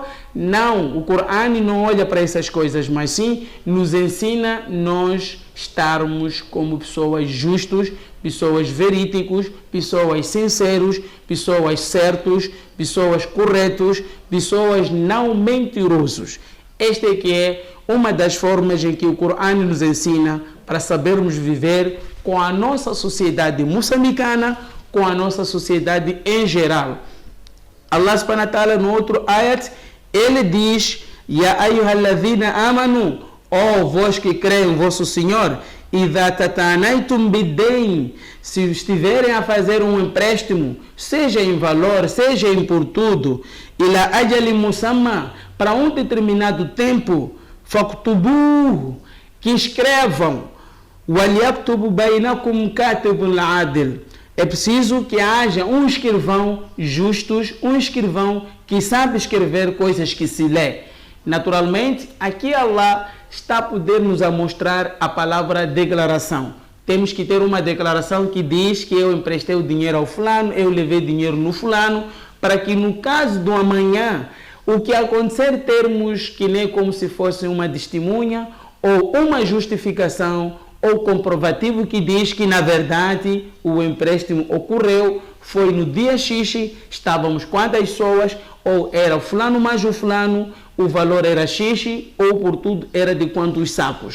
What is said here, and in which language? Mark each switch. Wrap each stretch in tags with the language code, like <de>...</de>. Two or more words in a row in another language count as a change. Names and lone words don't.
<pt>Não, o Corão não olha para essas coisas, mas sim nos ensina nós estarmos como pessoas justas, pessoas verídicas, pessoas sinceras, pessoas certas, pessoas corretas, pessoas não mentirosas. Esta é que é uma das formas em que o Corão nos ensina para sabermos viver com a nossa sociedade moçambicana, com a nossa sociedade em geral.</pt> <ar>الله سبحانه وتعالى</ar> <pt>no outro ayat, ele diz:</pt> <ar>يا أيها الذين آمنوا,</ar> <pt>ó vós que creem, vosso Senhor,</pt> <ar>إذا تداينتم بدين,</ar> <pt>se estiverem a fazer um empréstimo, seja em valor, seja em por tudo,</pt> <ar>إلى أجل مسمى,</ar> <pt>para um determinado tempo, faktubuhu, que escrevam,</pt> <ar>وليكتب بينكم كاتب عدل.</ar> <pt>É preciso que haja um escrivão justo, um escrivão que sabe escrever coisas que se lê. Naturalmente, aqui Allah está a poder nos mostrar a palavra declaração. Temos que ter uma declaração que diz que eu emprestei o dinheiro ao fulano, eu levei dinheiro no fulano, para que no caso do amanhã, o que acontecer, termos que nem como se fosse uma testemunha ou uma justificação ou comprovativo que diz que na verdade o empréstimo ocorreu, foi no dia X, estávamos quantas pessoas, ou era o fulano mais o fulano, o valor era X, ou por tudo era de quantos sacos.</pt>